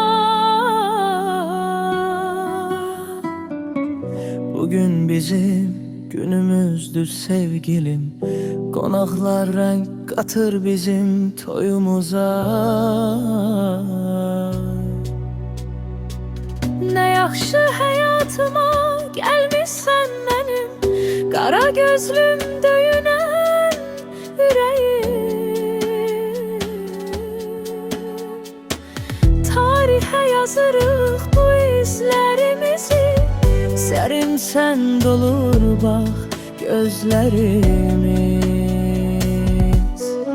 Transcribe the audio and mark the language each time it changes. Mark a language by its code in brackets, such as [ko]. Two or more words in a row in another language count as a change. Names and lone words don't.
[tr] Bugün bizim günümüzdür sevgilim, konaklar renk katır bizim toyumuza. Ne yaxşı hayatıma gelmişsən benim, [az] qara gözlüm döyünən ürəyim. Tarixə yazırıq bu izlərimizi, Sərimsən dolur bax gözlərimiz.